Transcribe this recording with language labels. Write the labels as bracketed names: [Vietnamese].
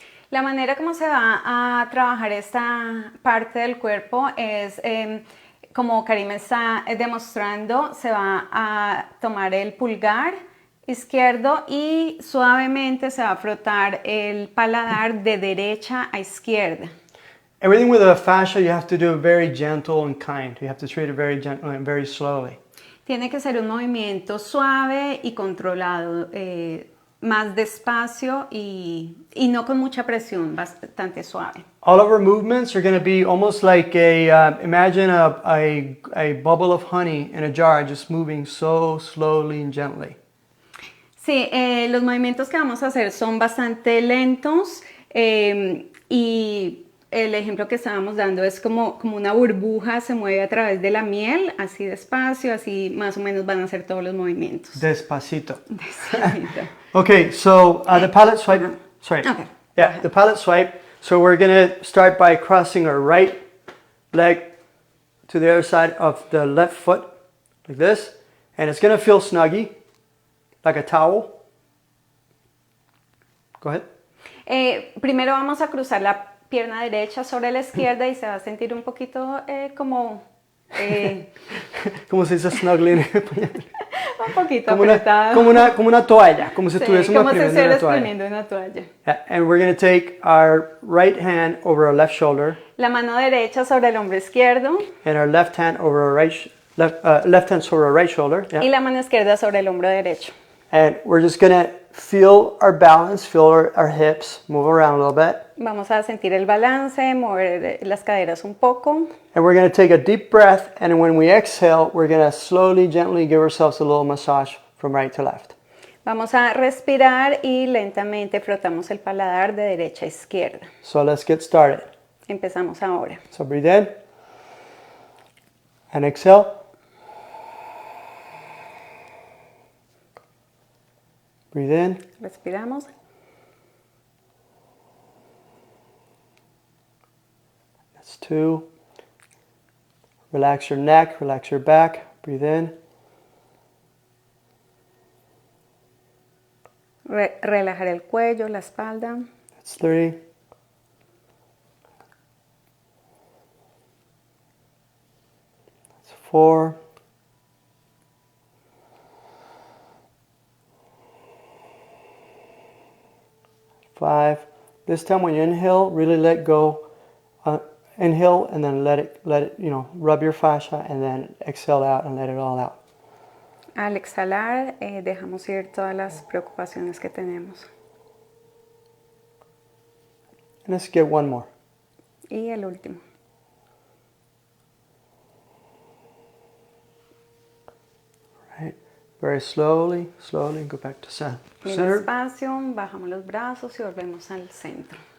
[Spanish] La manera como se va a trabajar esta parte del cuerpo es, como Karim está demostrando, se va a tomar el pulgar izquierdo y suavemente se va a frotar el paladar de derecha a izquierda. [English] Everything with a fascia you have to do very gentle and kind. You have to treat it very gently and very slowly. [Spanish] Tiene que ser un movimiento suave y controlado, más despacio y no con mucha presión, bastante suave. [English] All of our movements are going to be almost like imagine a bubble of honey in a jar, just moving so slowly and gently. [Spanish] Sí, los movimientos que vamos a hacer son bastante lentos y el ejemplo que estábamos dando es como una burbuja se mueve a través de la miel, así despacio, así más o menos van a ser todos los movimientos. Despacito. Despacito. [English] Okay, so the pallet swipe. Sorry. Okay. Yeah, the pallet swipe. So we're gonna start by crossing our right leg to the other side of the left foot, like this, and it's gonna feel snuggy, like a towel. Go ahead. [Spanish] Primero vamos a cruzar la pierna derecha sobre la izquierda y se va a sentir un poquito como... ¿Cómo se dice snuggling? un poquito apretado. Como una toalla, como si estuviésemos como si exprimiendo una toalla. [English] Yeah, and we're going to take our right hand over our left shoulder. [Spanish] La mano derecha sobre el hombro izquierdo. [English] And our left hand over our left hand [Spanish] sobre [English] our right shoulder. Yeah. [Spanish] Y la mano izquierda sobre el hombro derecho. [English] And we're just going to feel our balance, feel our hips, move around a little bit. [Spanish] Vamos a sentir el balance, mover las caderas un poco. [English] And we're going to take a deep breath, and when we exhale, we're going to slowly, gently give ourselves a little massage from right to left. [Spanish] Vamos a respirar y lentamente frotamos el paladar de derecha a izquierda. [English] So let's get started. [Spanish] Empezamos ahora. [English] So breathe in and exhale. Breathe in. [Spanish] Respiramos. [English] That's 2. Relax your neck, relax your back. Breathe in. [Spanish] Relajar el cuello, la espalda. [English] That's 3. That's 4. 5. This time when you inhale, really let go. Inhale and then let it, rub your fascia, and then exhale out and let it all out. [Spanish] Al exhalar, dejamos ir todas las preocupaciones que tenemos. [English] And let's get one more. [Spanish] Y el último. [English] Right. Very slowly, go back to center. [Spanish] Despacio, bajamos los brazos y volvemos al centro.